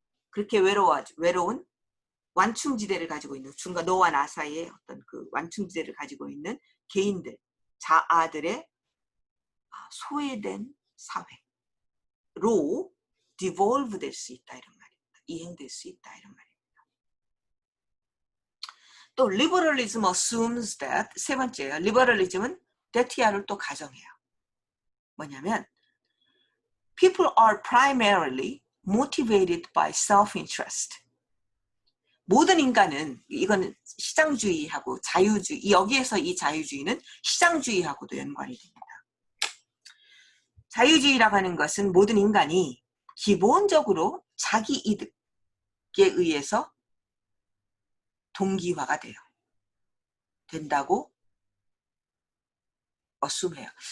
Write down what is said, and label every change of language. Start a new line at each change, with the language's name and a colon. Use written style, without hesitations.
Korean: 그렇게 외로운 완충지대를 가지고 있는 중간 너와 나 사이에 어떤 그 완충지대를 가지고 있는 개인들, 자아들의 소외된 사회로 devolve 될 수 있다 이런 말입니다. 이행될 수 있다 이런 말입니다. 또 liberalism assumes that 세 번째예요. liberalism은 대티아를 또 가정해요.
English: 뭐냐면 people are primarily motivated by self-interest.
Korean: 모든 인간은 이거는 시장주의하고 자유주의 여기에서 이 자유주의는 시장주의하고도 연관이 됩니다. 자유주의라고 하는 것은 모든 인간이 기본적으로 자기 이득에 의해서 동기화가 된다고 assume해요.